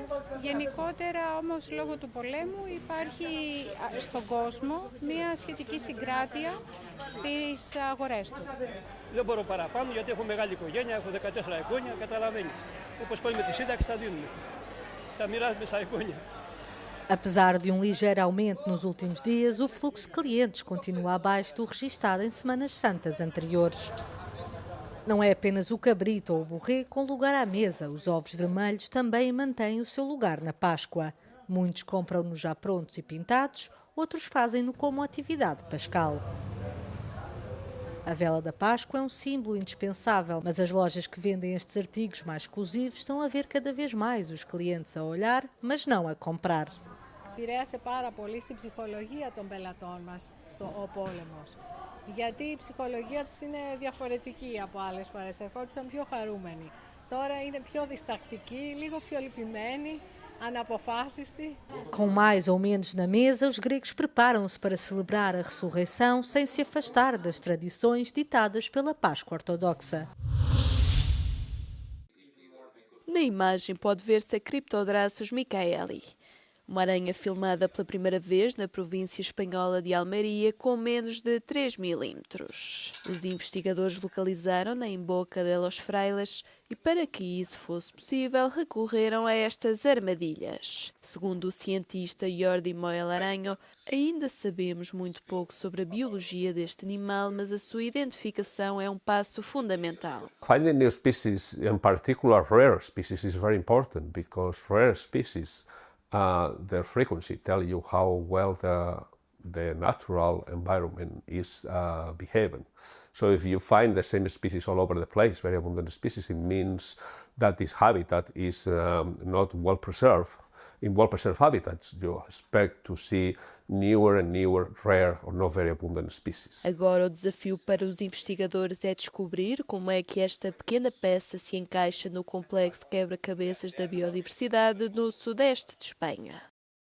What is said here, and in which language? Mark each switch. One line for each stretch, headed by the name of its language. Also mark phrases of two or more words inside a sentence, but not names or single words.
Greek: Γενικότερα όμως λόγω του πολέμου υπάρχει στον κόσμο μια σχετική συγκράτεια στις αγορές του. Δεν μπορώ παραπάνω γιατί έχω μεγάλη οικογένεια, έχω 14 εγγόνια, καταλαβαίνει. Όπως πάει με τη σύνταξη θα δίνουμε. Θα μοιράζουμε στα εγγόνια.
Portuguese: Apesar de um ligeiro aumento nos últimos dias, o fluxo de clientes continua abaixo do registado em semanas santas anteriores. Não é apenas o cabrito ou o borré com lugar à mesa, os ovos vermelhos também mantêm o seu lugar na Páscoa. Muitos compram-nos já prontos e pintados, outros fazem-no como atividade pascal. A vela da Páscoa é um símbolo indispensável, mas as lojas que vendem estes artigos mais exclusivos estão a ver cada vez mais os clientes a olhar, mas não a comprar.
Greek: Επηρέασε πάρα πολύ στην ψυχολογία των πελατών μας ο πόλεμος. Γιατί η ψυχολογία τους είναι διαφορετική από άλλες φορές. Ερχόντουσαν πιο χαρούμενοι. Τώρα είναι πιο διστακτικοί, λίγο πιο λυπημένοι, αναποφάσιστοι.
Portuguese: Com mais ou menos na mesa, os gregos preparam-se para celebrar a ressurreição sem se afastar das tradições ditadas pela Páscoa ortodoxa. Na imagem pode ver-se a Cryptodrasus michaeli, uma aranha filmada pela primeira vez na província espanhola de Almeria com menos de 3 milímetros. Os investigadores localizaram-na em Boca de los Frailes e, para que isso fosse possível, recorreram a estas armadilhas. Segundo o cientista Jordi Moel Aranho, ainda sabemos muito pouco sobre a biologia deste animal, mas a sua identificação é um passo fundamental.
English: Finding new species, in particular rare species, is very important because rare species their frequency tell you how well the natural environment is behaving. So if you find the same species all over the place, very abundant species, it means that this habitat is not well preserved. In well-preserved habitats, you expect to see newer and newer, rare or not very abundant species.
Portuguese: Agora o desafio para os investigadores é descobrir como é que esta pequena peça se encaixa no complexo quebra-cabeças da biodiversidade no sudeste de Espanha.